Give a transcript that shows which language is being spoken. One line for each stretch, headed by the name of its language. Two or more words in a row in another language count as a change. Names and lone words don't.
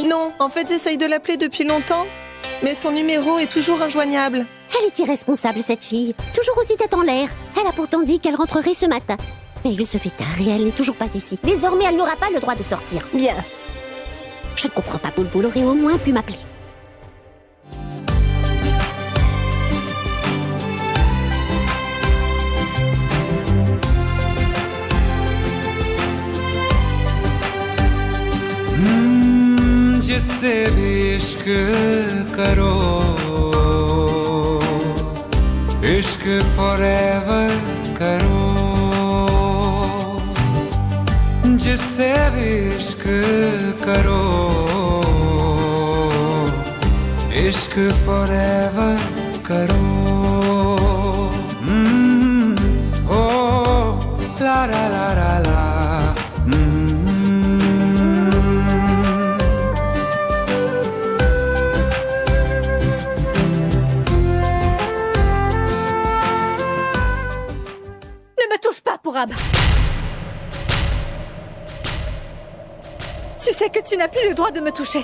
French: Non, en fait, j'essaye de l'appeler depuis longtemps, mais son numéro est toujours injoignable. Elle est irresponsable, cette fille. Toujours aussi tête en l'air. Elle a pourtant dit qu'elle rentrerait ce matin. Mais il se fait tard et elle n'est toujours pas ici. Désormais, elle n'aura pas le droit de sortir. Bien. Je ne comprends pas. Boulboul aurait au moins pu m'appeler.
Hindi: जिससे भी इश्क करो इश्क फॉरएवर करो जिससे भी इश्क करो इश्क फॉरएवर करो ओ ला ला ला ला ला
French: Pourab. Tu sais que tu n'as plus le droit de me toucher.